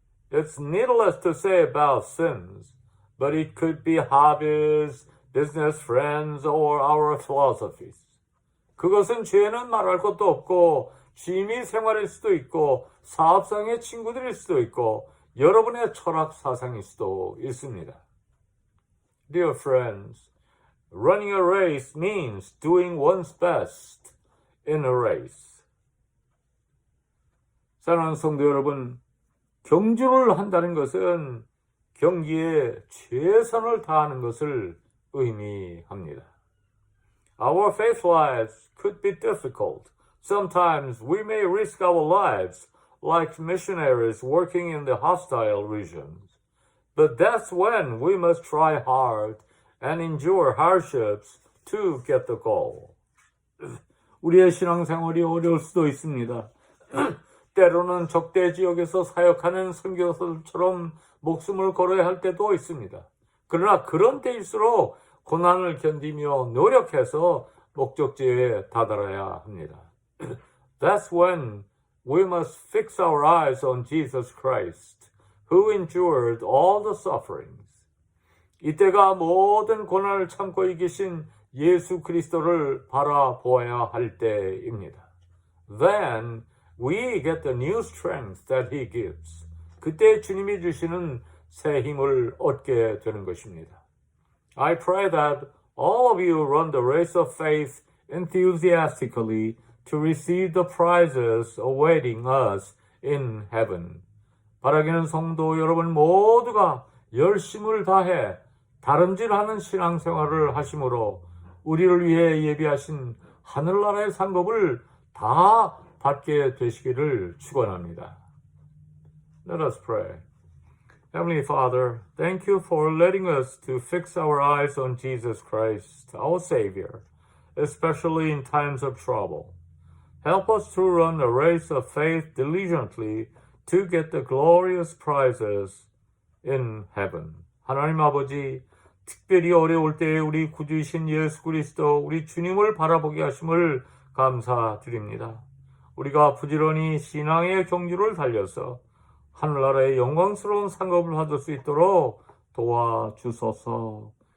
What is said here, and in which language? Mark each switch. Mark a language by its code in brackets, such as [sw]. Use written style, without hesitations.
[en] It's needless to say about sins, but it could be hobbies, business friends, or our philosophies. [ko] 그것은 죄는 말할 것도 없고 취미 생활일 수도 있고 사업상의 친구들일 수도 있고 여러분의 철학 사상일 수도 있습니다. [en] Dear friends, running a race means doing one's best in a race. [ko] 사랑하는 성도 여러분, 경주를 한다는 것은 경기에 최선을 다하는 것을 의미합니다. [en] Our faith lives could be difficult. Sometimes we may risk our lives like missionaries working in the hostile regions. But that's when we must try hard and endure hardships to get the goal. [ko] 우리의 신앙생활이 어려울 수도 있습니다. 때로는 적대 지역에서 사역하는 선교사들처럼 목숨을 걸어야 할 때도 있습니다. 그러나 그런 때일수록 고난을 견디며 노력해서 목적지에 다다라야 합니다. [en] That's when we must fix our eyes on Jesus Christ, who endured all the sufferings. [ko] 이때가 모든 고난을 참고 이기신 예수 그리스도를 바라보아야 할 때입니다. [en] Then we get the new strength that He gives. [ko] 그때 주님이 주시는 새 힘을 얻게 되는 것입니다. [en] I pray that all of you run the race of faith enthusiastically to receive the prizes awaiting us in heaven. [ko] 바라기는 성도 여러분 모두가 열심을 다해 다름질하는 신앙생활을 하심으로 우리를 위해 예비하신 하늘나라의 상급을 다 받게 되시기를 축원합니다. [en] Let us pray. Heavenly Father, thank you for letting us to fix our eyes on Jesus Christ, our Savior, especially in times of trouble. Help us to run a race of faith diligently to get the glorious prizes in heaven. [ko] 하나님 아버지, 특별히 어려울 때에 우리 구주이신 예수 그리스도, 우리 주님을 바라보게 하심을 감사드립니다. 우리가 부지런히 신앙의 경주를 달려서 하늘나라의 영광스러운 상급을 받을 수 있도록 도와주소서.